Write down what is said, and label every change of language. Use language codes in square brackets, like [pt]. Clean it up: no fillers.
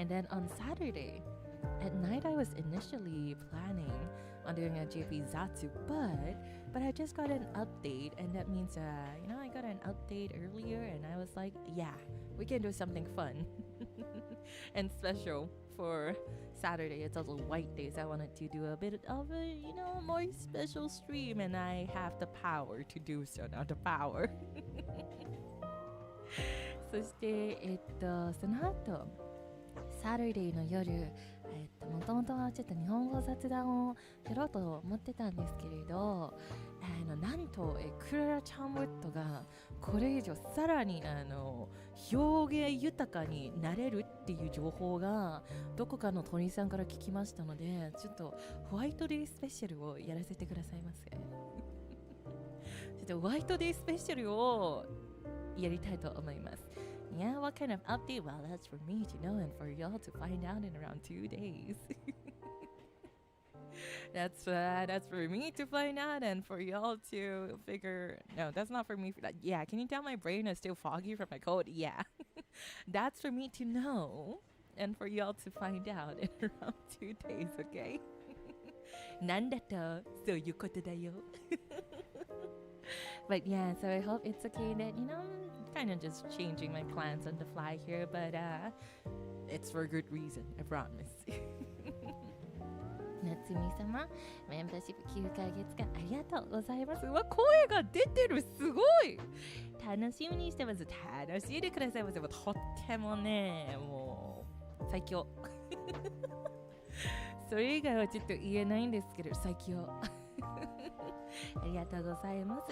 [en] And then on Saturday at night, I was initially planning on doing a JP Zatsu, but I just got an update, and that means I got an update earlier, and I was like, yeah, we can do something fun and special for Saturday. It's also white days. I wanted to do a bit of a more special stream, and I have the power to do so now. The power. [ja] そしてその後サタデーの夜、もともとはちょっと日本語雑談をやろうと思ってたんですけれど、なんとクララ・チャムウッドがこれ以上さらに表現豊かになれるっていう情報がどこかの鳥さんから聞きましたので、ちょっとホワイトデースペシャルをやらせてくださいませ。ちょっとホワイトデースペシャルをやりたいと思います。 [en] Yeah, what kind of update? Well, that's for me to know and for y'all to find out in around 2 days. That's for me to find out and for y'all to figure. No, that's not for me. Yeah, can you tell my brain is still foggy from my cold? Yeah. That's for me to know and for y'all to find out in around 2 days, okay? [ja] なんだとそういうことだよ。 [en] But yeah, so I hope it's okay that, kind of just changing my plans on the fly here, but it's for a good reason, I promise. [ja] 夏美様、メンバーシップ9ヶ月間ありがとうございます。うわ、声が出てる、すごい楽しみにしてます。楽しんでくださいませ。とってもね、もう最強。それ以外はちょっと言えないんですけど、最強。ありがとうございます。